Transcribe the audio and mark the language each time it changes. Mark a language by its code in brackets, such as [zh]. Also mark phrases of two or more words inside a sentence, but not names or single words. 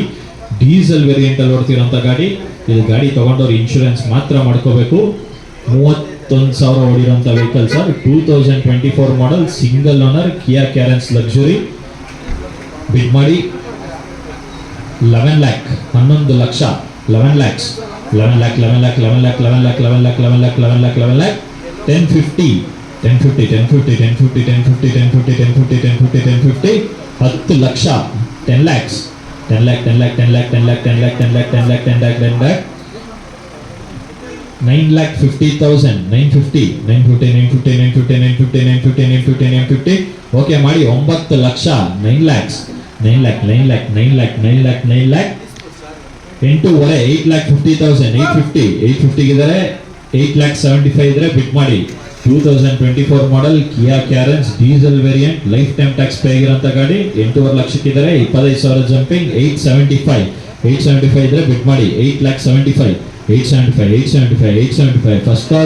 [en] diesel variant [kn] ಅಲ್ಲಿ ಓಡ್ತಿರೋಂಥ ಗಾಡಿ. ಇದು ಗಾಡಿ ತಗೊಂಡವ್ರು ಇನ್ಶೂರೆನ್ಸ್ ಮಾತ್ರ ಮಾಡ್ಕೋಬೇಕು. 31,000 ಓಡಿರೋಂಥ ವೆಹಿಕಲ್ ಸರ್. 2024 ಮಾಡಲ್, [en] single owner, [kn] ಕಿಯಾ ಕ್ಯಾರೆನ್ಸ್ ಲಕ್ಸುರಿ. ಬಿಡ್ ಮಾಡಿ 11 lakh 11 ಲಕ್ಷ 11 lakhs 11 lakh 11 lakh 11 lakh 11 lakh 11 lakh 11 lakh 11 lakh 11 lakh 1050 1050 1050 1050 1050 1050 1050 1050 1050 10 ಲಕ್ಷ 10 lakhs 10 lakh 10 lakh 10 lakh 10 lakh 10 lakh 10 lakh 10 lakh 10 lakh 10 lakh 9,50,000 950 950 950 950 950 950 950 950 ಓಕೆ ಮಾಡಿ 9 ಲಕ್ಷ 9 lakhs 9 lakh 9 lakh 9 lakh 9 lakh 9 lakh 8 8,50,000 850 850 ಇದ್ದಾರೆ. 8,75,000 ಇದ್ರೆ ಬಿಟ್ ಮಾಡಿ. 2024 ಮಾಡಲ್, ಕಿಯಾ ಕ್ಯಾರೆನ್ಸ್, [en] diesel variant, lifetime tax pay [kn] ಆಗಿರೋಂಥ ಗಾಡಿ. 8.5 ಲಕ್ಷಕ್ಕಿದ್ದಾರೆ. 25,000 ಜಂಪಿಂಗ್. 875 ಇದ್ರೆ ಬಿಟ್ ಮಾಡಿ. 8,75,000 875 875 875 [en] first call.